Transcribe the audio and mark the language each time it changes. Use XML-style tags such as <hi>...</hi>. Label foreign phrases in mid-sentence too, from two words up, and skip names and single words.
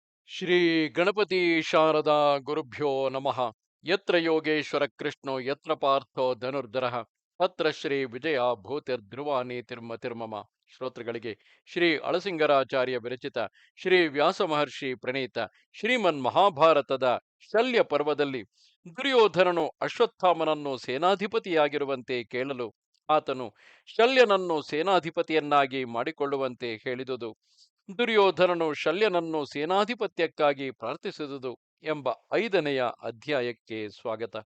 <sa>ಶ್ರೀ ಗಣಪತಿ ಶಾರದಾ ಗುರುಭ್ಯೋ ನಮಃ. ಯತ್ರ ಯೋಗೇಶ್ವರ ಕೃಷ್ಣೋ ಯತ್ರ ಪಾರ್ಥೋ ಧನುರ್ಧರಃ ತತ್ರ ಶ್ರೀ ವಿಜಯ ಭೂತಿರ್ಧ್ರುವ ನೀತಿರ್ಮತಿರ್ಮಮ.</sa> <kn>ಶ್ರೋತೃಗಳಿಗೆ ಶ್ರೀ ಅಳಸಿಂಗರಾಚಾರ್ಯ ವಿರಚಿತ ಶ್ರೀ ವ್ಯಾಸ ಮಹರ್ಷಿ ಪ್ರಣೀತ ಶ್ರೀಮನ್ ಮಹಾಭಾರತದ ಶಲ್ಯ ಪರ್ವದಲ್ಲಿ ದುರ್ಯೋಧನನು ಅಶ್ವತ್ಥಾಮನನ್ನು ಸೇನಾಧಿಪತಿಯಾಗಿರುವಂತೆ ಕೇಳಲು ಆತನು ಶಲ್ಯನನ್ನು ಸೇನಾಧಿಪತಿಯನ್ನಾಗಿ ಮಾಡಿಕೊಳ್ಳುವಂತೆ ಹೇಳಿದುದು, ದುರ್ಯೋಧನನು ಶಲ್ಯನನ್ನು ಸೇನಾಧಿಪತ್ಯಕ್ಕಾಗಿ ಪ್ರಾರ್ಥಿಸಿದುದು ಎಂಬ 5ನೆಯ ಅಧ್ಯಾಯಕ್ಕೆ ಸ್ವಾಗತ.</kn>